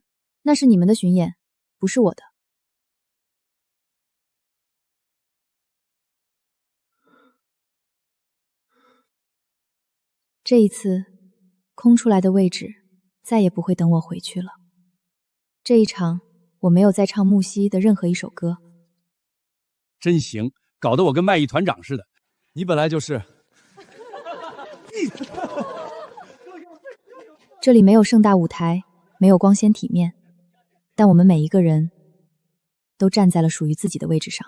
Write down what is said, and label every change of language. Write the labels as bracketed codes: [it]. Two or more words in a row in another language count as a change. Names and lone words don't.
[zh] 那是你們的巡演，不是我的。這一次，空出來的位置再也不會等我回去了。這一場，我沒有再唱木西的任何一首歌。真行，搞得我跟賣藝團長似的。你本來就是。這裡沒有盛大舞台，沒有光鮮體面，但我們每一個人都站在了屬於自己的位置上。